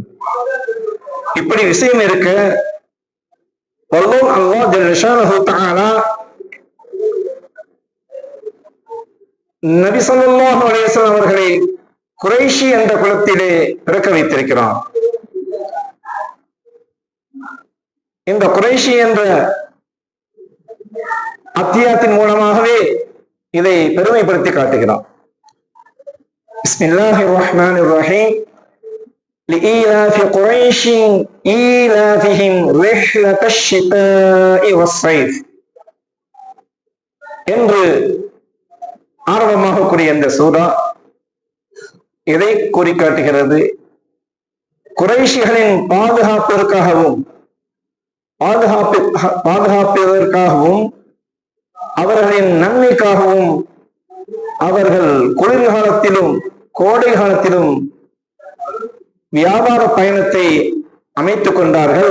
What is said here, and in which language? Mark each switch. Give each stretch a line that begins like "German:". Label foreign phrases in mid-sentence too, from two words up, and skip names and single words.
Tamil: இப்படி விஷயம் இருக்க,
Arabic: الله جل شأنه تعالى
Tamil: நபி
Arabic: صلى الله عليه وسلم
Tamil: அவர்களை குறைஷி என்ற குலத்திலே பிறக்க வைத்திருக்கிறான். இந்த குறைஷி என்ற அத்தியாயத்தின் மூலமாகவே இதை பெருமைப்படுத்தி காட்டுகிறான்.
Arabic: بسم الله الرحمن الرحيم. لإيلاف قريش إيلافهم رحلة الشتاء والصيف
Tamil: என்று ஆரம்பமாக கூறிய இந்த சூரா எதை கூறி காட்டுகிறது? குறைஷிகளின் பாதுகாப்பிற்காகவும் அவர்களின் நன்மைக்காகவும் அவர்கள் குளிர்காலத்திலும் கோடை காலத்திலும் வியாபார பயணத்தை அமைத்துக் கொண்டார்கள்.